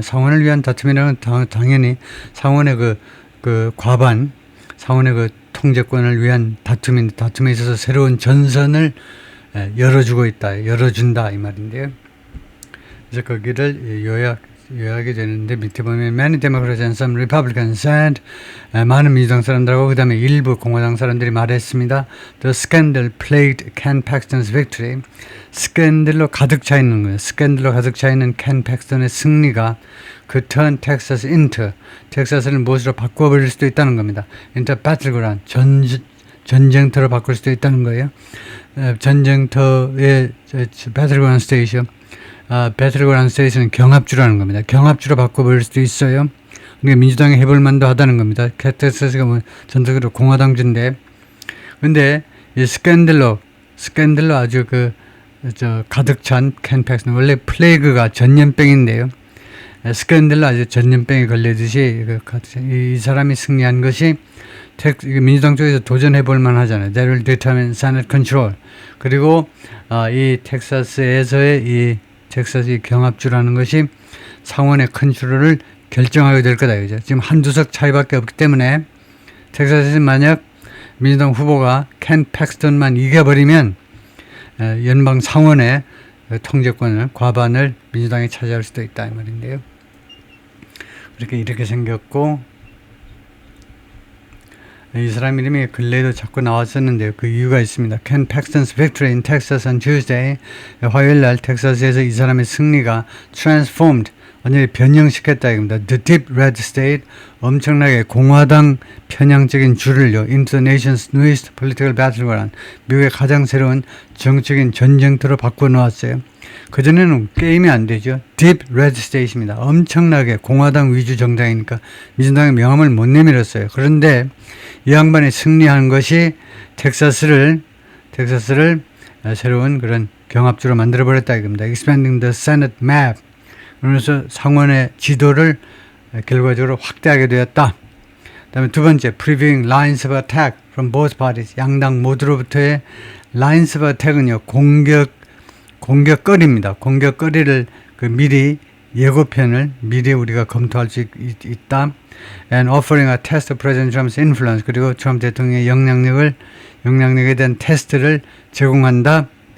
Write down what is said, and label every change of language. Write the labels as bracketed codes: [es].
[ko] 상원을 위한 다툼이라는 건 당연히 상원의 그 과반, 상원의 그 통제권을 위한 다툼인데, 다툼에 있어서 새로운 전선을 열어주고 있다, 열어준다 이 말인데요. 그래서 거기를 요약이 되는데, 밑에 보면 [en] many Democrats and some Republicans said, [ko] 많은 민주당 사람들하고 그 다음에 일부 공화당 사람들이 말했습니다. [en] The scandal plagued Ken Paxton's victory. [ko] 스캔들로 가득 차 있는 거예요. 스캔들로 가득 차 있는 켄 팩스턴의 승리가 그 [en] turn Texas into, [ko] 텍사스를 무엇으로 바꿔버릴 수도 있다는 겁니다. [en] into battleground, [ko] 전쟁터로 바꿀 수도 있다는 거예요. [en] 전쟁터의 battleground station. [ko] 배틀그라운드 스테이트는 경합주라는 겁니다. 경합주로 바꿔버릴 수도 있어요. 그러니까 민주당이 해볼 만도 하다는 겁니다. 텍사스가 뭐 전적으로 공화당주인데, 근데 이 스캔들로 아주 가득 찬 켄 팩스턴, 원래 플레이그가 전염병인데요. 스캔들로 아주 전염병이 걸리듯이 이 사람이 승리한 것이 민주당 쪽에서 도전해볼 만하잖아요. [en] That will determine Senate control. [ko] 그리고 이 텍사스에서의 텍사스의 경합주라는 것이 상원의 컨트롤을 결정하게 될 거다. 그죠? 지금 한두 석 차이밖에 없기 때문에 텍사스에서 만약 민주당 후보가 켄 팩스턴만 이겨버리면 연방 상원의 통제권을, 과반을 민주당이 차지할 수도 있다 이 말인데요. 이렇게 생겼고, 이 사람 이름이 근래에도 자꾸 나왔었는데요. 그 이유가 있습니다. [en] Ken Paxton's victory in Texas on Tuesday. [ko] 화요일 날 텍사스에서 이 사람의 승리가 transformed, 완전히 변형시켰다 이겁니다. [en] The deep red state, [ko] 엄청나게 공화당 편향적인 주를요, [en] into the nation's newest political battleground, [ko] 미국의 가장 새로운 정치적인 전쟁터로 바꿔놓았어요. 그전에는 게임이 안 되죠. [en] Deep red state입니다. [ko] 엄청나게 공화당 위주 정당이니까 민주당의 명함을 못 내밀었어요. 그런데 이 양반이 승리한 것이 텍사스를 새로운 그런 경합주로 만들어버렸다 이겁니다. [en] Expanding the Senate map. [ko] 그러면서 상원의 지도를 결과적으로 확대하게 되었다. 그 다음에 두 번째, [en] previewing lines of attack from both parties. [ko] 양당 모두로부터의 [en] lines of attack [ko] 은요, 공격거리입니다. 공격거리를 미리 예고편을 미리 우리가 검토할 수 있다. [en] And offering a test of President Trump's influence. [ko] 그리고 트럼프 대통령의 영향력에 대한 테스트를 제공한다.